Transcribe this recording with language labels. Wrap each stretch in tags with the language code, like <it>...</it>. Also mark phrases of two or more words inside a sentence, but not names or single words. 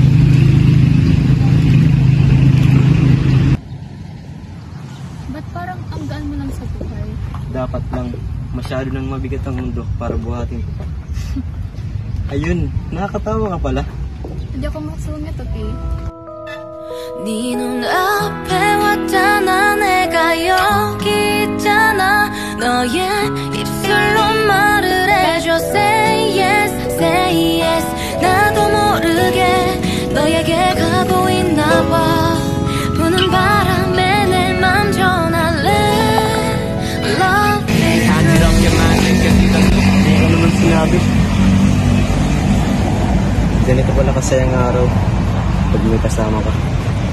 <tl>Ba't parang ang gaan mo lang sa buhay? Dapat lang. Masyado nang mabigat ang mundo para buhatin ko pa. Ayun, nakakatawa ka pala. Hindi ako maksungit, okay?</tl> <ko>네 눈앞에 왔잖아 내가 여기 있잖아 너의 입술로 말을 해줘</ko> <en>Say yes, say yes</en> <ko>나도 모르게 너에게 가고 있나 봐 부는 바람에 내 맘 전할래</ko> <en>Love me</en> <tl>Hanurakyaman ang ganito. Hindi ko naman sinabi. Ganito pala kasayang araw pag may kasama ka.</tl>